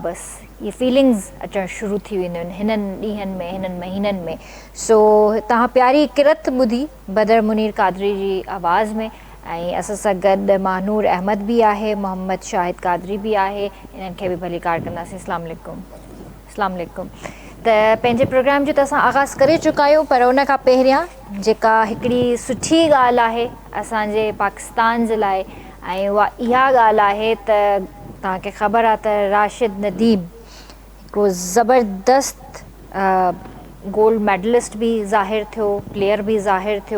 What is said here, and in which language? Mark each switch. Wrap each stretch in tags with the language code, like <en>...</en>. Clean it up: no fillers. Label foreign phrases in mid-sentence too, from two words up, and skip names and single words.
<sd>बसि इहे फीलिंग्स अचणु शुरू थी वेंदियूं आहिनि हिननि ॾींहंनि में, हिननि महीननि में. सो तव्हां प्यारी किरत ॿुधी बदर मुनीर कादरी जी आवाज़ में. ऐं असां सां गॾु महानूर अहमद बि आहे, मोहम्मद शाहिद कादरी बि आहे. इन्हनि खे बि भली कार कंदासीं.</sd> <ar>السلام عليكم. السلام عليكم.</ar> <sd>त पंहिंजे प्रोग्राम जो त असां आगाज़ करे चुका आहियूं, पर उन खां पहिरियां जेका हिकिड़ी सुठी ॻाल्हि आहे असांजे पाकिस्तान जे लाइ, ऐं उहा इहा ॻाल्हि आहे त तव्हांखे ख़बर आहे त राशिद नदीम हिकिड़ो ज़बरदस्त</sd> <en>gold medalist</en> <sd>बि ज़ाहिर थियो, प्लेयर बि ज़ाहिर थियो.</sd>